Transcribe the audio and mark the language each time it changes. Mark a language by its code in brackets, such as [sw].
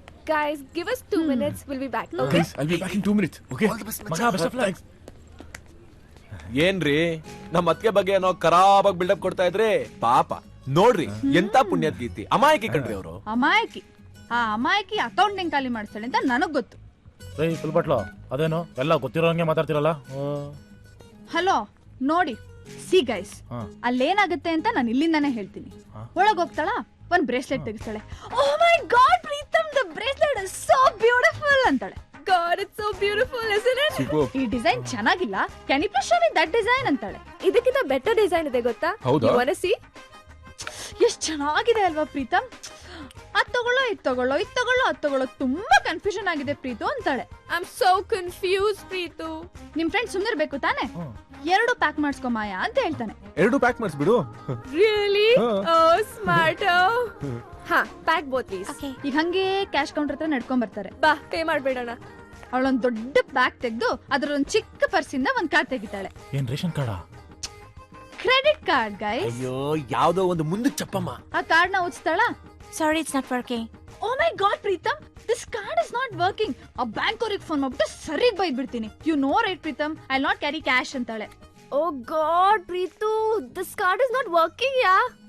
[en] Guys give us 2 minutes, we'll be back. Okay? I'll be back in 2 minutes. Okay. ಮಗ best of luck. [kn] ಏನ್ರಿ ನಮ್ಮ ಅತ್ತಿಗೆ ಬಗ್ಗೆ ಏನೋ ಖರಾಬಾಗಿ ಬಿಲ್ಡಪ್ ಕೊಡ್ತಾ ಇದ್ರಿ. ಪಾಪ ನೋಡ್ರಿ ಎಂತ ಪುಣ್ಯದ ಗೀತಿ, ಅಮಾಯಕಿ ಕಣ್ರಿ ಅವರು. ಅಮಾಯಕಿ, ಆ ಅಮಾಯಕಿ ಅಕೌಂಟ್ ಹೆಂಗ್ ಖಾಲಿ ಮಾಡ್ತಾಳೆ ಅಂತ ನನಗ್ ಗೊತ್ತು. ಏಯ್ ಫುಲ್ ಬಟ್ಲು, ಅದೇನು ಎಲ್ಲ ಗೊತ್ತಿರೋಂಗೆ ಮಾತಾಡ್ತಿರಲ್ಲ. [en] Hello ನೋಡಿ, see guys, ಹಾ. [kn] ಅಲ್ಲೇನಾಗುತ್ತೆ ಅಂತ ನಾನು ಇಲ್ಲಿಂದಾನೇ ಹೇಳ್ತೀನಿ. ಒಳಗ್ ಹೋಗ್ತಾಳ, ಒಂದ್ bracelet ತೆಗಿಸ್ತಾಳೆ. [en] Oh my god Pritam, the bracelet is so beautiful ಅಂತಾಳೆ. God, it's so beautiful, isn't it? Super. [kn] ಈ ಡಿಸೈನ್ ಚೆನ್ನಾಗಿಲ್ಲ, [en] Can you please show me that design ಅಂತಾಳೆ. [kn] ಇದಕ್ಕಿಂತ ಬೆಟರ್ ಡಿಸೈನ್ ಇದೆ ಗೊತ್ತಾ? ಹೌದಾ? [en] You wanna see? [kn] ಎಷ್ಟ್ ಚೆನ್ನಾಗಿದೆ ಅಲ್ವಾ ಪ್ರೀತಮ್? ಅದ್ ತಗೊಳ್ಳೋ, ಇದ್ ತಗೊಳ್ಳೋ, ಇದ್ ತಗೊಳ್ಳೋ, ಅದ್ ತಗೊಳ್ಳೋ, ತುಂಬಾ ಕನ್ಫ್ಯೂಷನ್ ಆಗಿದೆ ಪ್ರೀತು ಅಂತಾಳೆ. [en] I'm so confused, Preetu. [kn] ನಿಮ್ ಫ್ರೆಂಡ್ ಸುಮ್ನಿರ್ಬೇಕು ತಾನೆ? 2 ಪ್ಯಾಕ್ ಮಾಡಿಸ್ಕೊ ಮಾಯಾ ಅಂತ ಹೇಳ್ತಾನೆ. 2 ಪ್ಯಾಕ್ ಮಾಡಿಸ್ಬಿಡು. [en] Really? Oh, smart. ಹಾ, pack both please. [kn] ಈಗ ಹಂಗೆ ಕ್ಯಾಶ್ ಕೌಂಟರ್ ಹತ್ರ ನಡ್ಕೊಂಡ್ ಬರ್ತಾರೆ. ಬಾ, ಪೇ ಮಾಡ್ಬೇಡಣ. ಅವಳೊಂದ್ ದೊಡ್ಡ ಬ್ಯಾಗ್ ತೆಗ್ದು ಅದ್ರೊಂದ್ ಚಿಕ್ಕ ಪರ್ಸಿಂದ ಒಂದ್ ಕಾರ್ಡ್ ತೆಗಿತಾಳೆ. ಏನ್ ration card? [en] Credit card guys. [kn] ಅಯ್ಯೋ ಯಾವ್ದೋ ಒಂದು ಮುಂದಕ್ಕೆ ಚಪ್ಪಮ್ಮ. ಆ ಕಾರ್ಡ್ ನ ಉಚ್ತಾಳ. [en] Sorry, it's not working. Oh my god Pritam, this card is not working. [kn] ಆ ಬ್ಯಾಂಕ್ ಅವ್ರಿಗೆ ಫೋನ್ ಮಾಡ್ಬಿಟ್ಟು ಸರಿಗ್ ಬೈದ್ಬಿಡ್ತೀನಿ. [en] You know right Pritam, I not carry cash ಅಂತಾಳೆ. Oh God, Preetu, this card is not working, yeah.